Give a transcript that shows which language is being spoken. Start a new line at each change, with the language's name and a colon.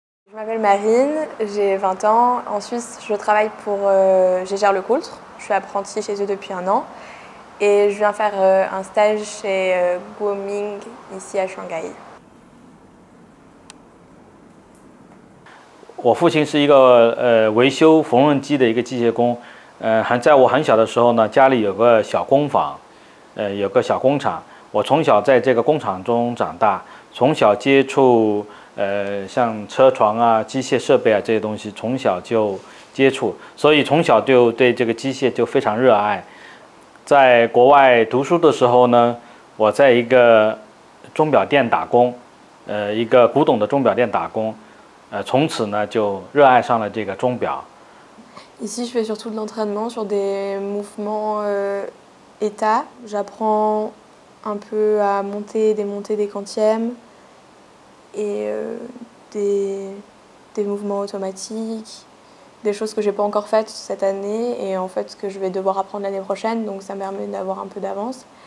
French: Je m'appelle Marine, j'ai 20 ans. En Suisse, je travaille pour Gégère-Lecoultre. Je suis apprentie chez eux depuis 1 an. Et je viens faire un stage chez Guoming, ici à Shanghai.
Chinese: 我父亲是一个维修缝纫机的一个机械工，在我很小的时候呢，家里有个小工坊，有个小工厂。我从小在这个工厂中长大，从小接触像车床啊、机械设备啊这些东西，从小就接触，所以从小就对这个机械就非常热爱。在国外读书的时候呢，我在一个钟表店打工，一个古董的钟表店打工。从此呢就热爱上了这个钟表。
French: Ici, je fais surtout de l'entraînement sur des mouvements état. J'apprends un peu à monter et démonter des quantièmes et des mouvements automatiques, des choses que j'ai pas encore faites cette année et en fait que je vais devoir apprendre l'année prochaine, donc ça me permet d'avoir un peu d'avance.